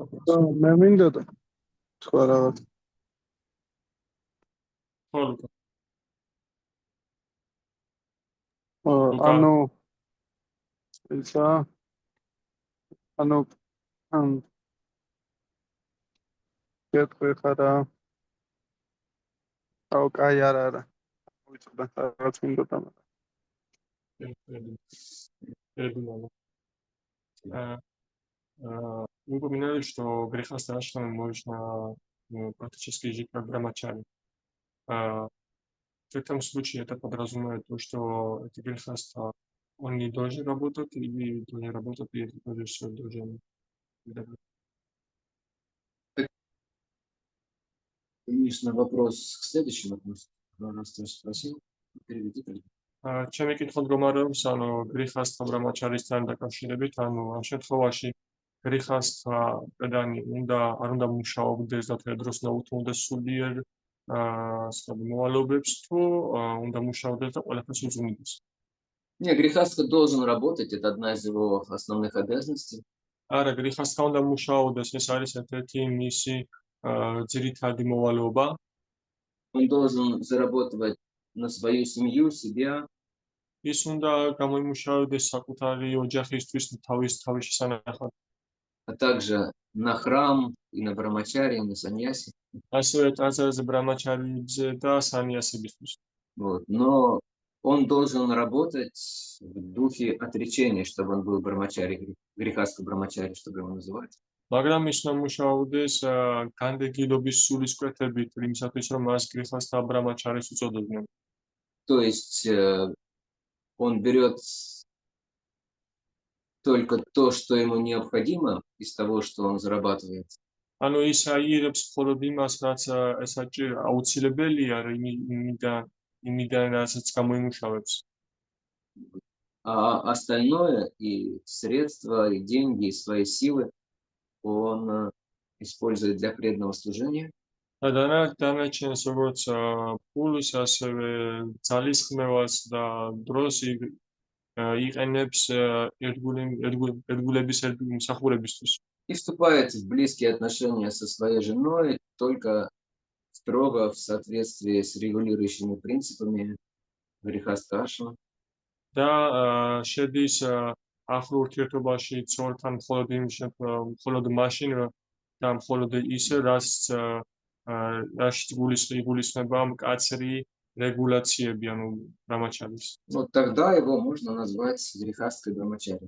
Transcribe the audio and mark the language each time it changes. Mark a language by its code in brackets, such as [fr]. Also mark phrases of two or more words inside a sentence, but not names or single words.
[ka] მე მინდა და სხვა რაღაც. ხოლმე. ანუ ისა ანუ კეთხვი ხარა. აუ, კაი არა. ვიცოდა რაღაც მინდოდა, მაგრამ [ru] Упоминали, что грехастый ашрам можно практически жить как брамачари. В этом случае это подразумевает то, что эти грехаства, он не должен работать или должен работать, и это тоже все должен выдавать. Конечно, вопрос к следующему вопросу. Раз ты спросил, переведи. [ka] ჩემი კითხვა მდგომარეობს, ანუ გრიხასთან ბრამაჩარისთან დაკავშირებით, ანუ ამ შემთხვევაში გრიხასთა პედანი არ უნდა მუშაობდეს და მთელ დროს უნდა უთმობდეს სულიერ მოვალეობებს, თუ უნდა მუშაობდეს და ყველაფერს უძღვნის. [ru] Не, грехастка должен работать, это одна из его основных обязанностей. [ka] არა, გრიხასთან უნდა მუშაობდეს, ეს არის ერთ-ერთი მისი ძირითადი მოვალეობა. [ru] Он должен зарабатывать на свою семью, себя. [ka] ის უნდა გამოიმუშავებდეს საკუთარი ოჯახისთვის თავის შესანახად. [ru] А также на храм и на брамачари, на саньяси. [ka] ასევე ტაძარზე ბრამაჩარიებზე და სანიასებისთვის. [ru] Вот. Но он должен работать в духе отречения, чтобы он был брамачари, грехастка брамачари, чтобы его называть. [ka] მაგრამ ის უნდა მუშაობდეს განდეგილობის სულისკვეთებით, იმისათვის რომ მას გრიხასთა ბრამაჩარის უწოდებდნენ. [ru] То есть он берет только то, что ему необходимо из того, что он зарабатывает. [ka] ანუ ის აიღებს მხოლოდ იმას, რაც აუცილებელია იმიდან, რასაც გამოიმუშავებს. [ru] А остальное, и средства, и деньги, и свои силы он использует для преданного служения. [ka] და დანარჩენს როგორც ფულს, ასევე ძალისხმევას და დროს იყენებს ერთგულების მსახურებისთვის. [ru] И вступает в близкие отношения со своей женой только строго в соответствии с регулирующими принципами грехастха ашрама. [ka] და შედის ახლო ურთიერთობაში ცოლთან მხოლოდ მაშინ და მხოლოდ ისე, რაშიც გულისხმება მკაცრი რეგულაციები, ანუ ბრამაჩარის. [ru] Вот тогда его можно назвать грехасткой брамачари.